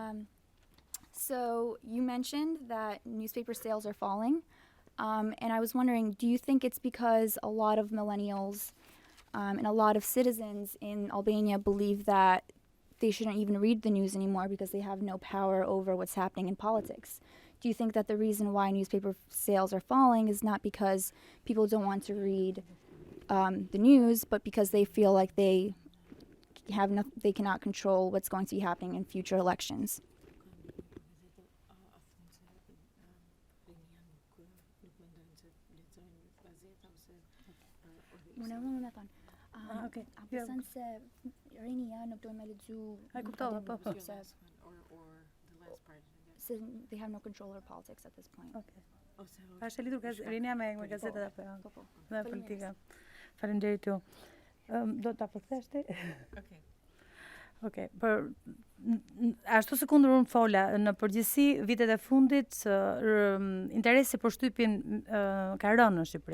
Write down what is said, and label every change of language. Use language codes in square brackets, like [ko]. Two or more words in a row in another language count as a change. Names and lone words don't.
[en] So you mentioned that newspaper sales are falling, and I was wondering, do you think it's because a lot of millennials and a lot of citizens in Albania believe that they shouldn't even read the news anymore because they have no power over what's happening in politics? Do you think that the reason why newspaper sales are falling is not because people don't want to read the news, but because they feel like they cannot control what's going to be happening in future elections? Okay. [sq] Beson se rinia nuk do me lexu. Ai kuptova, po. [en] Or the last part. Se they have no control over politics at this point. Okay. Oh, so [sq] A është e lidhur rinia me gazetat apo jo? Po. Me politika. Faleminderit ju. Do ta përkthesh ti? okay. Okej, ashtu si kundër unë fola, në përgjithësi vitet e fundit interesi për shtypin ka rënë në Shqipëri.